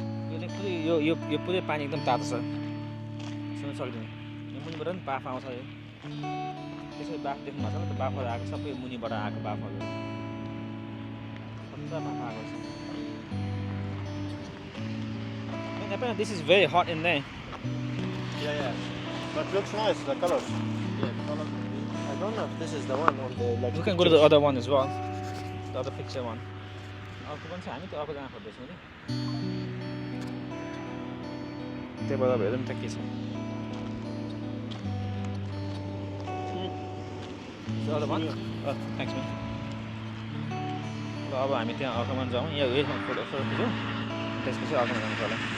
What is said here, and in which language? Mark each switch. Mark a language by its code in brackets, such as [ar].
[ne] यसले पुरै यो पुरै पानी एकदम तातो छ, छुन सक्दैन। यो मुनिबाट पनि बाफ आउँछ। यो त्यसरी बाफ देख्नु भएको छ नि त, बाफहरू आएको सबै मुनिबाट आएको बाफहरू, बाफ आएको छ। [en] Apparently this is very hot in there. Yeah. But looks nice, the colors. Yeah, the colors. I don't know if this is the one on the like. We can go to the other one as well. The other picture one. [ne] अर्को पनि छ, हामी त अर्को जान खोज्दैछौँ नि। त्यही भएर हेरौँ त के छ। [en] The other one? Oh, thanks man. [ne] ल अब हामी त्यहाँ अर्कोमा जाउँ। यहाँ उयो फोटो खिचौँ, त्यसपछि अर्कोमा जानु पर्ला।